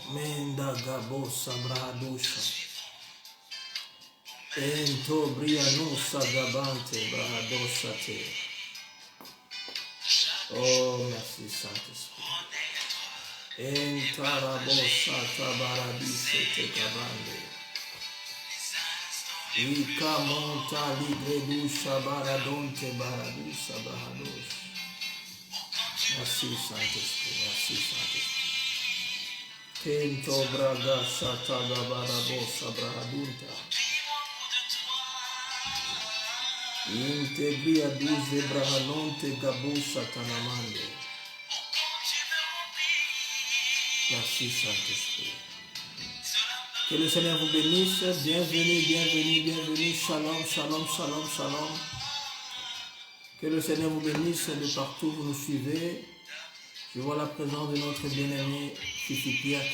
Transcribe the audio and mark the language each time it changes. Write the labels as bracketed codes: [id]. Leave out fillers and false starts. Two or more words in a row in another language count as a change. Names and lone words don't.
[fr] Menda gabo sabradosha. Ento briano sagabante bradoshate. Oh, merci Saint-Esprit. Entarabosa tabaradise te kabande. Ika monta ligredusha baradonte baradusha baradosh. Merci Saint-Esprit, merci Saint-Esprit. Kento braga shataga barabosa bradunta. Integria duze brahanonte gabusha tanamande. Merci Saint-Esprit. Que le Seigneur vous bénisse. Bienvenue, bienvenue, bienvenue. [he] Shalom, shalom, shalom, shalom. [fr] Que le Seigneur vous bénisse de partout où vous nous suivez. Je vois la présence de notre bien-aimé Fifi Pierre.